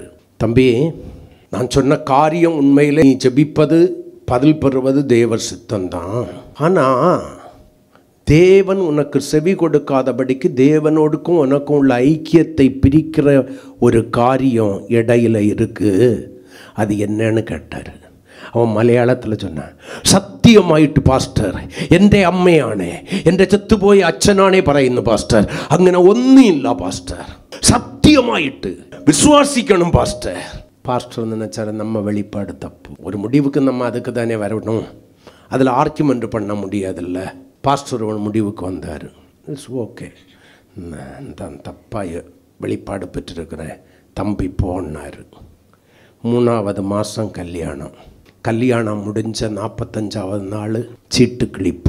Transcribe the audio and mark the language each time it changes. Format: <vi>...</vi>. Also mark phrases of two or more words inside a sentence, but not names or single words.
<ta>தம்பி, நான் சொன்ன காரியம் உண்மையில் நீ ஜெபிப்பது பதில் பெறுவது தேவ சித்தம்தான். ஆனால் தேவன் உனக்கு செவி கொடுக்காதபடிக்கு தேவனோடுக்கும் உனக்கும் உள்ள ஐக்கியத்தை பிரிக்கிற ஒரு காரியம் இடையில இருக்குது. அது என்னன்னு கேட்டார். அவன் மலையாளத்தில் சொன்னான்,</ta> <ml>സത്യമായിട്ട് പാസ്റ്റർ എൻ്റെ അമ്മയാണ്, എൻ്റെ ചത്തുപോയ അച്ഛനാണേ പറയുന്നു പാസ്റ്റർ. അങ്ങനെ ഒന്നുമില്ല പാസ്റ്റർ, സത്യമായിട്ട് വിശ്വാസിക്കണം പാസ്റ്റർ.</ml> <ta>பாஸ்டர் நினச்சாரு நம்ம வெளிப்பாடு தப்பு, ஒரு முடிவுக்கு நம்ம அதுக்கு தானே வரணும், அதில் ஆர்கியூமெண்ட் பண்ண முடியாதுல்ல. பாஸ்டர் ஒரு முடிவுக்கு வந்தார்.</ta> <en>it's okay,</en> <ta>நான் தப்பாக வெளிப்பாடு பெற்றிருக்கிறேன், தம்பி போனார். 3வது மாதம் கல்யாணம் முடிஞ்ச 45வது நாள் சீட்டு கிழிப்பு.</ta>